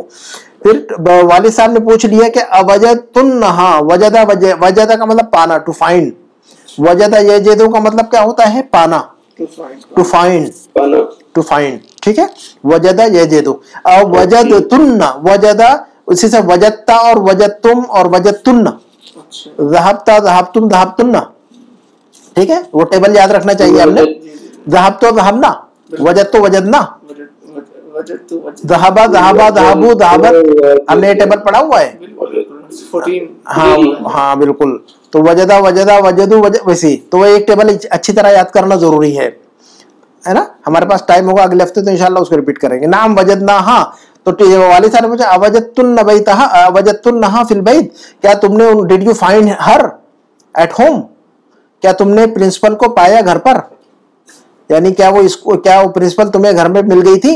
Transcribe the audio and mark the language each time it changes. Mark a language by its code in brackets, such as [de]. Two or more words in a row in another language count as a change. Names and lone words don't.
[hi] फिर वालिद साहब ने पूछ लिया कि अवजदतुन्हा, वजदा का मतलब पाना, [en] to find. [ar] وجد يجد [hi] का मतलब क्या होता है, पाना, [en] to find. [hi] ठीक है, [ar] وجد يجد. [hi] अब वजदतुन्ना, वजदा उसी से वजदता और वजदतुम और वजदतुन्ना, [ar] ذهبتَ ذهبتم ذهبتنّ. [hi] ठीक है, वो टेबल याद रखना चाहिए आपने। [ar] ذهبتُ ذهبنا، وجدتُ وجدنا، ذهبَ ذهبا ذهبوا ذهبت, [hi] हमने टेबल पढ़ा हुआ है। हाँ बिल्कुल। तो [ar] وجد وجدا وجدوا [hi] वैसी, तो वो एक टेबल अच्छी तरह याद करना जरूरी है ना। हमारे पास टाइम होगा अगले हफ्ते तो इंशाल्लाह उसको रिपीट करेंगे। नाम वजदना, हाँ। तो वालिद साहब ने पूछा [ar] أوجدتنّ بيتها, أوجدتنّها في البيت, [hi] क्या तुमने, [en] did you find her at home, [hi] क्या तुमने प्रिंसिपल को पाया घर पर, यानी क्या वो प्रिंसिपल तुम्हें घर में मिल गई थी।